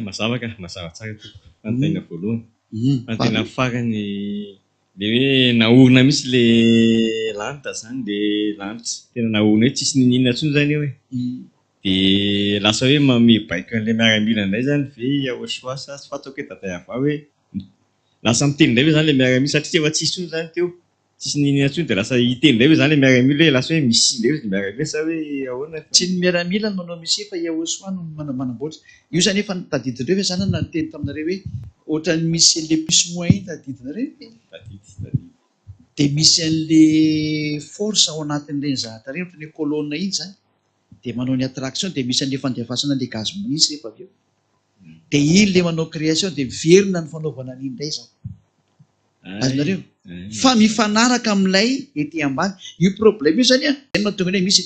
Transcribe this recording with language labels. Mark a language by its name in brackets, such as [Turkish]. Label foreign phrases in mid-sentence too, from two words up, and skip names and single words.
[Malagasy] Mazava ka mazava tsara to fanontaniana voalohany. Fanontaniana farany le hoe naorina mihitsy le lanitra zany le lanitra tena naorina hoe tsisy ninina intsony zany eo dia lasa hoe mibaiko an'ilay miaramila indray zany ve Joshua sa tsy fantako hoe daday avao hoe lasa miteny indray hoe zany le miaramila satria efa tsisy intsony zany teo tsisy ninina intsony dia lasa hiteny indray hoe zany le miaramila hoe lasa hoe misy indray hoe miaramila sa hoe ahoana. Tsy ny miaramila no manao misy fa Joshua no manamboatra io zany efa tadidinareo hoe zany na teny taminareo hoe ohatran'ny misy le [French] plus moins [Malagasy] tadidinareo dia misy an'le force ao anatin'ireny zahatra ireny ohatran'ny kolona iny zany dia manao ny attraction dia misy an'le fandefasana le gaz minisy rehefa avy eo dia iny le manao création dia verina ny fanaovana an'iny indray zany. Azonareo fa mifanaraka amin'ilay ety ambany io problème io zany mahatonga hoe misy ny